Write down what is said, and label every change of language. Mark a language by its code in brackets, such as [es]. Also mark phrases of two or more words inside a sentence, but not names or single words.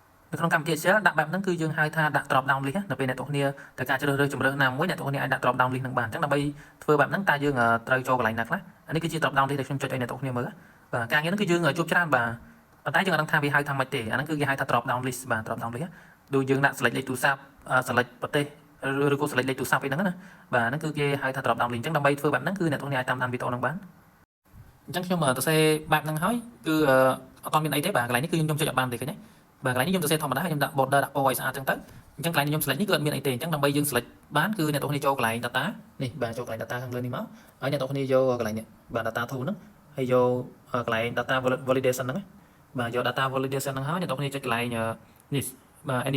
[km] ក្នុងកម្មវិធី Excel ដាក់បែបហ្នឹងគឺយើងហៅថាដាក់ [en] drop down list [km] នៅពេលអ្នកទាំងគ្នាត្រូវការជ្រើសរើសជម្រើសណាមួយអ្នកទាំងគ្នាអាចដាក់ [en] drop down list [km] ហ្នឹងបានអញ្ចឹងដើម្បីធ្វើបែបហ្នឹងតើយើងត្រូវចូលកន្លែងណាខ្លះអានេះគឺជា [en] drop down list [km] ដែលខ្ញុំចុចឲ្យអ្នកទាំងគ្នាមើលបាទការងារហ្នឹងគឺយើងជួបច្រើនបាទប៉ុន្តែយើងអត់ដឹងថាវាហៅថាម៉េចទេអាហ្នឹងគឺគេហៅថា [en] drop down list [km] បាទ [en] drop down list [km] ដូចយើងដាក់ select លេខទូរស័ព្ទ select ប្រទេសឬក៏ select លេខទូរស័ព្ទអីហ្នឹងណាបាទហ្នឹងគឺគេហៅថា [en] drop down list [km] អញ្ចឹងដើម្បីធ្វើបែបហ្នឹងគឺអ្នកទាំងគ្នាអាចតាមដានវីដេអូហ្នឹងបាន អញ្ចឹងខ្ញុំទៅសេបែបហ្នឹងហើយគឺអត់មានអីទេបាទកន្លែងនេះគឺខ្ញុំចុចអត់បានទេឃើញទេបាទកន្លែងនេះខ្ញុំសរសេរធម្មតាខ្ញុំដាក់ border ដាក់ពណ៌ឲ្យស្អាតចឹងទៅអញ្ចឹងកន្លែងនេះខ្ញុំ select នេះគឺអត់មានអីទេអញ្ចឹងដើម្បីយើង select បានគឺអ្នកទាំងគ្នាចូលកន្លែង data នេះបាទចូលកន្លែង data ខាងលើនេះមកហើយអ្នកទាំងគ្នាយកកន្លែងនេះបាទ [en] data tool [km] ហ្នឹងហើយយកកន្លែង [en] data validation [km] ហ្នឹងបាទយក [en] data validation [km] ហ្នឹងហើយអ្នកទាំងគ្នាចុចកន្លែងនេះបាទ any